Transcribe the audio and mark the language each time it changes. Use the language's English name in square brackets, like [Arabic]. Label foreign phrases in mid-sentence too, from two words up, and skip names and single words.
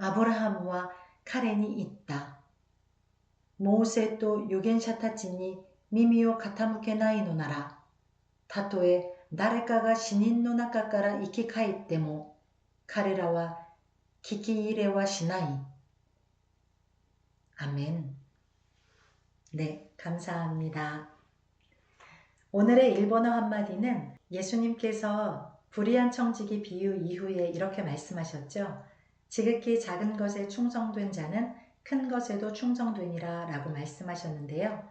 [Japanese] アブラハムは彼に言った。モーセと預言者たちに耳を傾けないのなら、たとえ誰かが死人の中から生き返っても、彼らは聞き入れはしない。아멘. [Korean] 네, 감사합니다. 오늘의 일본어 한마디는 예수님께서 불의한 청지기 비유 이후에 이렇게 말씀하셨죠. 지극히 작은 것에 충성된 자는 큰 것에도 충성되니라 라고 말씀하셨는데요.